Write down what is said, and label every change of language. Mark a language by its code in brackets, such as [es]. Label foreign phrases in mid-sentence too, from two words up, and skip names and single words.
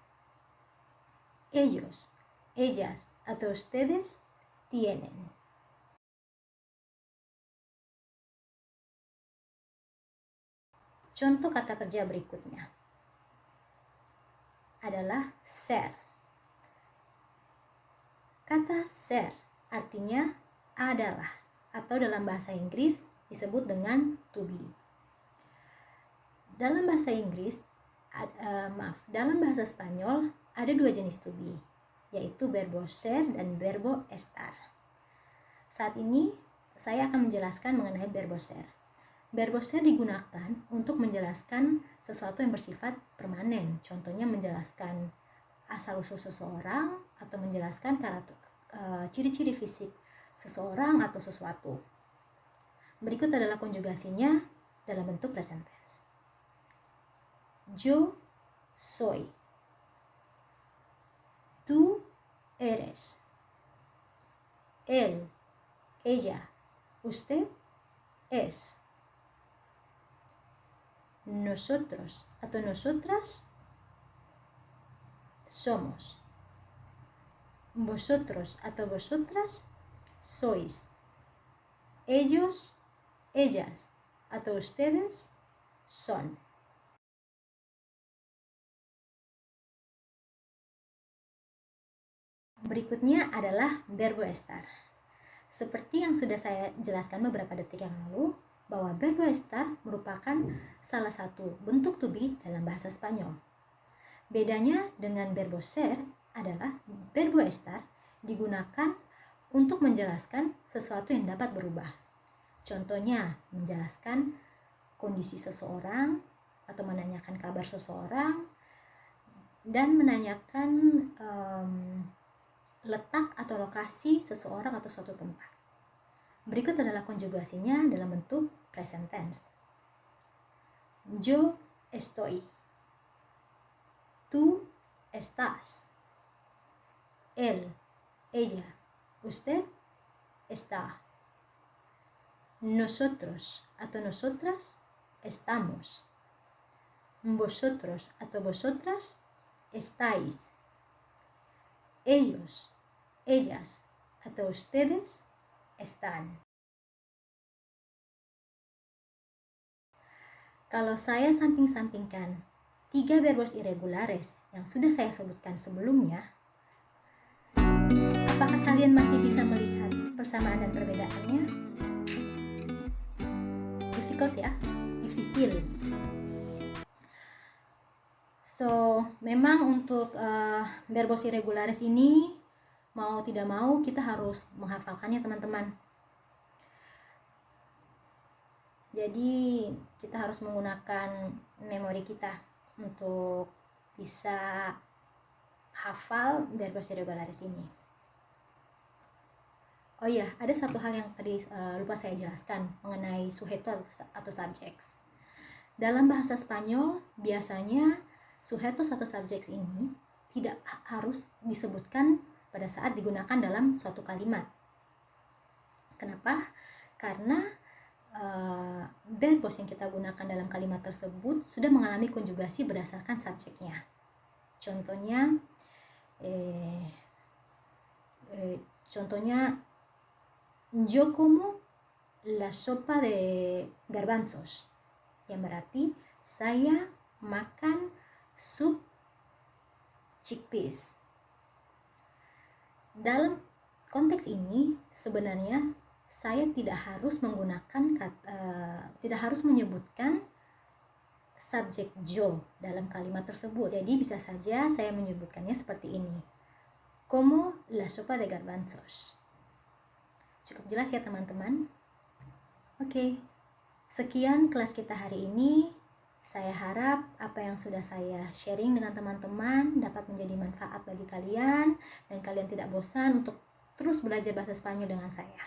[es] Ellos, ellas atau ustedes tienen. [id] Contoh kata kerja berikutnya adalah ser. Kata ser artinya adalah atau dalam bahasa Inggris disebut dengan [en] to be. [id] Dalam bahasa Inggris, dalam bahasa Spanyol ada dua jenis [en] to be, [id] yaitu [es] verbo ser [id] dan [es] verbo estar. [id] Saat ini saya akan menjelaskan mengenai [es] verbo ser. Verbo ser [id] digunakan untuk menjelaskan sesuatu yang bersifat permanen, contohnya menjelaskan asal-usul seseorang atau menjelaskan ciri-ciri fisik seseorang atau sesuatu. Berikut adalah konjugasinya dalam bentuk [en] present tense. [es] Yo soy. Tú eres. Él, ella, usted es. Nosotros atau nosotras somos. Vosotros atau vosotras sois. Ellos, ellas atau ustedes son. [id] Berikutnya adalah [es] verbo estar. [id] Seperti yang sudah saya jelaskan beberapa detik yang lalu, bahwa [es] verbo estar [id] merupakan salah satu bentuk [en] to be [id] dalam bahasa Spanyol. Bedanya dengan [es] verbo ser [id] adalah [es] verbo estar [id] digunakan untuk menjelaskan sesuatu yang dapat berubah. Contohnya, menjelaskan kondisi seseorang atau menanyakan kabar seseorang dan menanyakan letak atau lokasi seseorang atau suatu tempat. Berikut adalah konjugasinya dalam bentuk [en] present tense. [es] Yo estoy. Tú estás. Él, ella, usted está. Nosotros atau nosotras estamos. Vosotros atau vosotras estáis. Ellos, ellas atau ustedes están. [id] Kalau saya samping-sampingkan 3 [es] verbos irregulares [id] yang sudah saya sebutkan sebelumnya, apakah kalian masih bisa melihat persamaan dan perbedaannya? [en] Difficult ya? Difficult. [id] So, memang untuk [es] verbos irregulares [id] ini mau tidak mau kita harus menghafalkannya, teman-teman. Jadi kita harus menggunakan memori kita untuk bisa hafal [es] verbos irregulares [id] ini. Oh iya, ada satu hal yang tadi lupa saya jelaskan mengenai sujeto atau subjects. Dalam bahasa Spanyol biasanya sujetos atau subjects ini tidak harus disebutkan pada saat digunakan dalam suatu kalimat. Kenapa? Karena verbos yang kita gunakan dalam kalimat tersebut sudah mengalami konjugasi berdasarkan subjeknya. Contohnya, [es] yo como la sopa de garbanzos, [id] yang berarti saya makan sup chickpeas. Dalam konteks ini sebenarnya saya tidak harus menyebutkan subjek yo dalam kalimat tersebut. Jadi bisa saja saya menyebutkannya seperti ini. [es] Como la sopa de garbanzos. [id] Cukup jelas ya teman-teman? Oke. Sekian kelas kita hari ini. Saya harap apa yang sudah saya sharing dengan teman-teman dapat menjadi manfaat bagi kalian dan kalian tidak bosan untuk terus belajar bahasa Spanyol dengan saya.